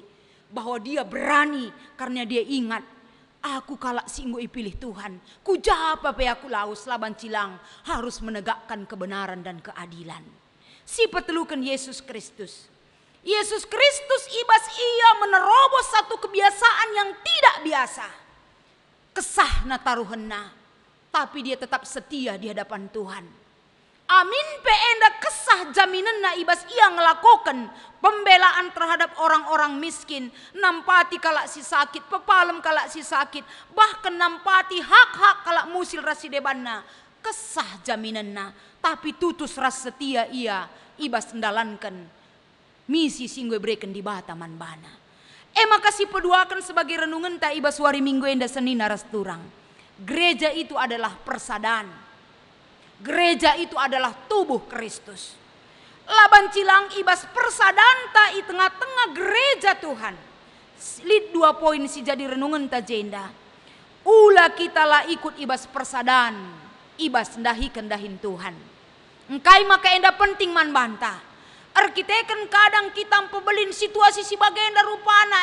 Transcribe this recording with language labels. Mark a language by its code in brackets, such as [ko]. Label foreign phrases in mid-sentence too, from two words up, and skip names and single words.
[id] Bahwa dia berani karena dia ingat. [btx] Aku kalak singgo ipilih Tuhan. Ku japa pe aku laus laban cilang. [id] Harus menegakkan kebenaran dan keadilan. [btx] Si petelukan Yesus Kristus. [id] Yesus Kristus [btx] ibas ia [id] menerobos satu kebiasaan yang tidak biasa. [btx] Kesah na taruhenna. [id] Tapi dia tetap setia di hadapan Tuhan. [btx] Amin pe enda kesah jaminan na ibas ia ngelakukan [id] pembelaan terhadap orang-orang miskin, [btx] nampati kalak si sakit, pepalem kalak si sakit, bahkan nampati hak-hak kalak musil rasi debanna. Kesah jaminan na, tapi tutus ras setia ia ibas [id] mendalankan misi [btx] singgo berikan di bata manbana. Maka si peduakan [id] sebagai renungan [btx] ta ibas wari minggu enda Senin ras turang. [id] Gereja itu adalah persadaan. Gereja itu adalah tubuh Kristus. [btx] Laban cilang ibas persadanta i tengah-tengah gereja Tuhan. Lid 2 poin si jadi renungan ta jenda. Ula kita lah ikut ibas persadan. Ibas ndahin Tuhan. Engkai maka enda penting man banta. Arkiteken kadang kita pebelin situasi si bagenda rupana.